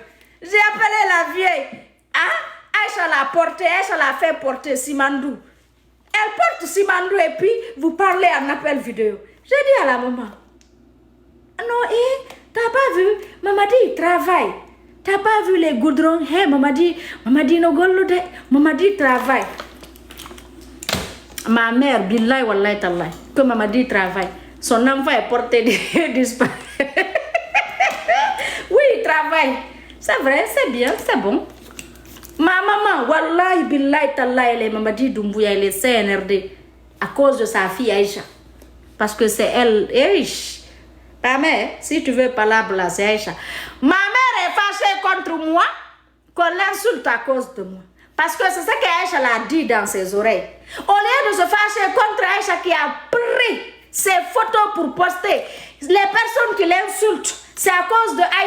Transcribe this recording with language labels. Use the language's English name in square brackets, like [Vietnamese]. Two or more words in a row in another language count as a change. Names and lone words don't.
[French] J'ai appelé la vieille. Hein? Aïcha l'a porté, Aïcha l'a fait porter Simandou. Elle porte Simandou et puis vous parlez en appel vidéo. J'ai dit à la maman, non, t'as pas vu? Maman dit, il travaille. T'as pas vu les goudrons? Hey, maman dit, [Fula] no gollude. [French] Maman dit, travaille. Ma mère, [Arabic] billahi wallahi tallahi, [French] que maman dit travaille. Son enfant est porté disparu. Oui, il travaille. C'est vrai, c'est bien, c'est bon. Ma maman, [Arabic] wallahi billahi tallahi, [French] elle est maman dit Doumbouya, elle est CNRD à cause de sa fille Aïcha. Parce que c'est elle. Ta mère, si tu veux parler là, c'est Aïcha. Ma mère est fâchée contre moi, qu'on l'insulte à cause de moi. Parce que c'est ça qu'Aïcha l'a dit dans ses oreilles. Au lieu de se fâcher contre Aïcha qui a pris ses photos pour poster, les personnes qui l'insultent, c'est à cause de Aïcha.